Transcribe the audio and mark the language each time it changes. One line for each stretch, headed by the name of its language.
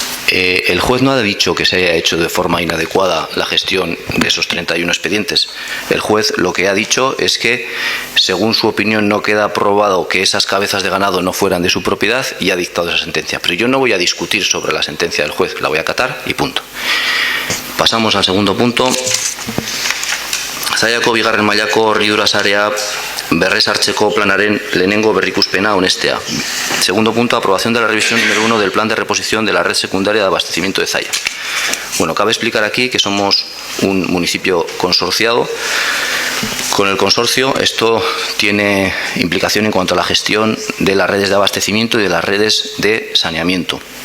Spanish: El juez no ha dicho que se haya hecho de forma inadecuada la gestión de esos 31 expedientes. El juez lo que ha dicho es que, según su opinión, no queda probado que esas cabezas de ganado no fueran de su propiedad y ha dictado esa sentencia. Pero yo no voy a discutir sobre la sentencia del juez, la voy a acatar y punto. Pasamos al segundo punto.
Basque: Zallako bigarren mailako hornidura sarea berrez hartzeko planaren lehenengo berrikuspena onestea.
Spanish: Segundo punto, aprobación de la revisión número 1 del plan de reposición de la red secundaria de abastecimiento de Zalla. Bueno, cabe explicar aquí que somos un municipio consorciado. Con el consorcio esto tiene implicación en cuanto a la gestión de las redes de abastecimiento y de las redes de saneamiento.